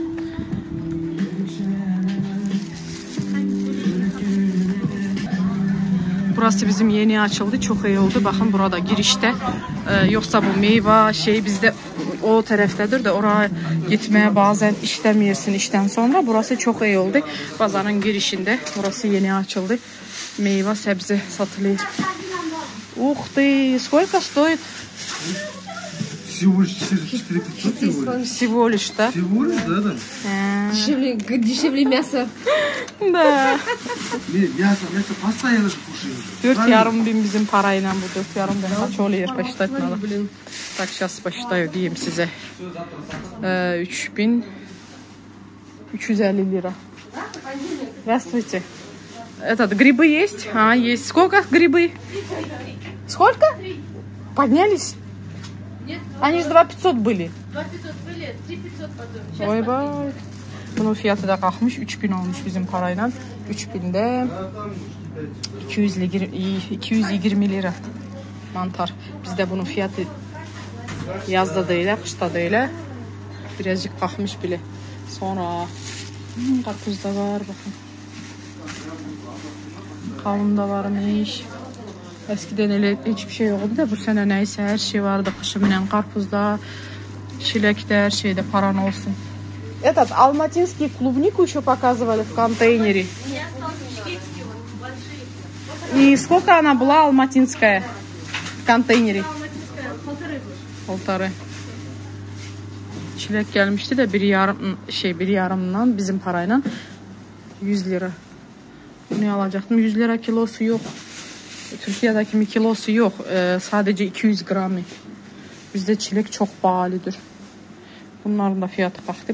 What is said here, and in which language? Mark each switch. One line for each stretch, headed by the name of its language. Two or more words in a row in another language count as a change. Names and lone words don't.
Turkish: Burası bizim yeni açıldı. Çok iyi oldu. Bakın burada girişte. Yoksa bu meyve bizde o taraftadır da oraya gitmeye bazen işlemiyorsun işten sonra. Burası çok iyi oldu. Pazarın girişinde. Burası yeni açıldı. Meyve sebze satılıyor.
Russian: Ух ты! Сколько стоит? Всего лишь 400. Всего лишь, да? Всего лишь, да? Дешевле мясо. Да. Мясо постоянно кушаем.
Turkish: 4.500 bizim parayla bu 4.500 kaç oluyor?
Russian: Посчитать надо. Так, сейчас посчитаю,
Turkish: diyeyim size.
Russian: 3.350 лира. Здравствуйте. Грибы есть? Есть. Сколько грибы? Сколько? Поднялись? Нет. Они же 2.500 были. 2.500 были, 3.500 потом.
Turkish: Vay. Bunun fiyatı da kalkmış. 3000 olmuş bizim parayla. 3000'de 220 lira mantar. Bizde bunun fiyatı yazda değil, kışta değil. Birazcık kalkmış bile. Sonra karpuz da var bakın. Kavun da varmış. Eskiden öyle hiçbir şey yoktu da bu sene neyse her şey vardı. Kışımla karpuzda, çilekte, her şeyde paran olsun.
Russian: Алматинский клубнику еще показывали в контейнере. И сколько она была алматинская в контейнере? Полторы.
Turkish: Çilek gelmişti de bir yarımdan bizim parayla 100 lira. Bunu alacaktım. 100 lira kilosu yok. Türkiye'deki kilosu yok. Sadece 200 gramı. Bizde çilek çok pahalıdır. Bunların da fiyatı kalktı.